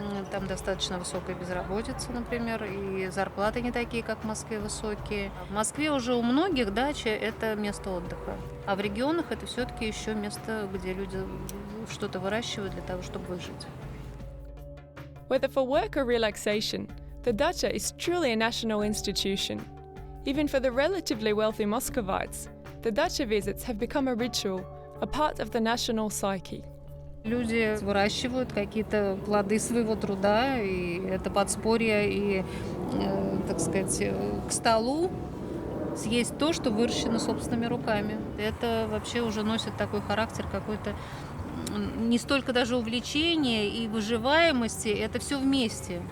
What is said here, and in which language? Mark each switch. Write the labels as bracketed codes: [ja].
[ru] Там достаточно высокая безработица, например, и зарплаты не такие, как в Москве, высокие. В Москве уже у многих дача – это место отдыха. А в регионах это все-таки еще место, где люди что-то выращивают для того, чтобы выжить. [en] Whether for work or relaxation, the dacha is truly a national institution. Even for the relatively wealthy Muscovites, the dacha visits have become a ritual, a part of the national psyche. [ru] Люди выращивают какие-то плоды своего труда, и это подспорье, и, так сказать, к столу съесть то, что выращено собственными руками. Это вообще уже носит такой характер какой-то не столько даже увлечения и выживаемости, это все вместе.